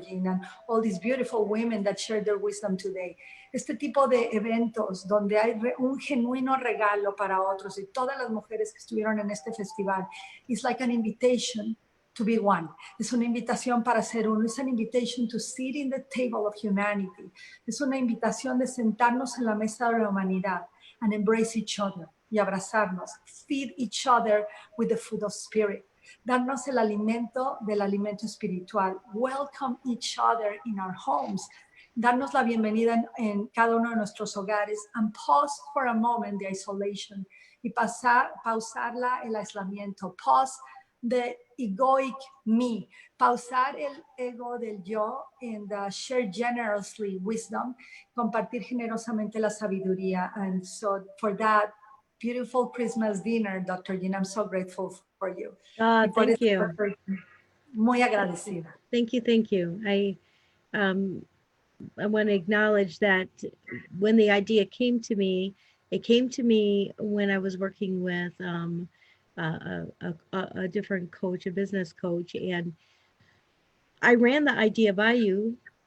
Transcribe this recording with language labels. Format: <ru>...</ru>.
<en>Jeanne, and all these beautiful women that share their wisdom today.</en> <es>Este tipo de eventos donde hay un genuino regalo para otros y todas las mujeres que estuvieron en este festival,</es> <en>it's like an invitation to be one.</en> <es>Es una invitación para ser uno.</es> <en>It's an invitation to sit in the table of humanity.</en> <es>Es una invitación de sentarnos en la mesa de la humanidad</es> <en>and embrace each other</en> <es>y abrazarnos.</es> <en>Feed each other with the food of spirit.</en> <es>Darnos el alimento del alimento espiritual.</es> <en>Welcome each other in our homes.</en> <es>Darnos la bienvenida en cada uno de nuestros hogares</es> <en>and pause for a moment the isolation</en> <es>y pausar el aislamiento.</es> <en>Pause the egoic me.</en> <es>Pausar el ego del yo</es> <en>and share generously wisdom.</en> <es>Compartir generosamente la sabiduría.</es> <en>And so for that, beautiful Christmas dinner, Dr. Jeanne, I'm so grateful for you. Thank you.</en> <es>Muy agradecida.</es> <en>Thank you. I want to acknowledge that when the idea came to me, it came to me when I was working with a different coach, a business coach, and I ran the idea by you.</en>